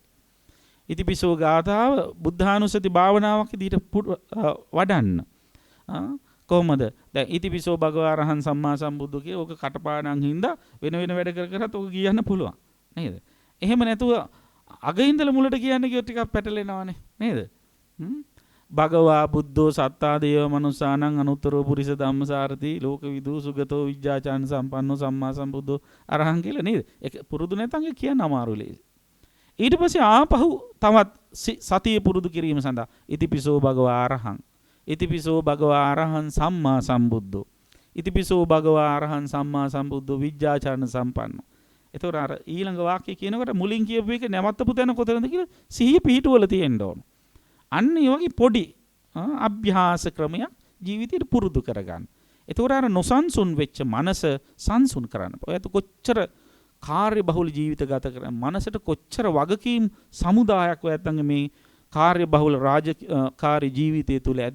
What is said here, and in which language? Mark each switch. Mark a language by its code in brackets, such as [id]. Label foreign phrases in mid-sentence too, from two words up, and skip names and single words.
[si] ඉතිපිසෝ ගාථාව බුද්ධානුස්සති භාවනාවක් විදිහට වඩන්න. කොහොමද? දැන් [pi] ඉතිපිසෝ භගවාරහං සම්මා සම්බුද්ධ [si] කිය ඕක කටපාඩම් හින්දා වෙන වැඩ කර කරත් ඕක කියන්න පුළුවන්. නේද? එහෙම නැතුව අග ඉඳලා මුලට කියන්න කිව්වොත් ටිකක් පැටලෙනවානේ. නේද? [pi] භගවා බුද්ධෝ සත්තා දේව මනුස්සානං අනුත්තරෝ පුරිස ධම්මසාරති ලෝකවිදු සුගතෝ විජ්ජාචාන සම්පන්නෝ සම්මා සම්බුද්ධෝ අරහං [si] කියලා නේද? ඒක පුරුදු නැත්නම් ඒක කියන්න අමාරුයි. ඊට පස්සේ ආපහු තවත් සතිය පුරුදු කිරීම සඳහා [pi] ඉතිපිසෝ භගවා අරහං ඉතිපිසෝ භගවා අරහං සම්මා සම්බුද්ධෝ ඉතිපිසෝ භගවා අරහං සම්මා සම්බුද්ධෝ විජ්ජාචාන සම්පන්නෝ. [si] ඒතොර අර ඊළඟ වාක්‍යය කියනකොට මුලින් කියපු එක නැවත්තපු තැන කොතනද කියලා සිහිය පිහිටුවල තියෙන්න ඕන. අන්න ඒ වගේ පොඩි අභ්‍යාස ක්‍රමයක් ජීවිතේට පුරුදු කරගන්න. ඒතකොට අර නොසන්සුන් වෙච්ච මනස සංසුන් කරන්න. ඔයත් කොච්චර කාර්ය බහුල ජීවිත ගත කරන මනසට කොච්චර වගකීම් සමුදායක් ඔයත් මේ කාර්ය බහුල රාජකාරී ජීවිතය තුල ඇද්ද?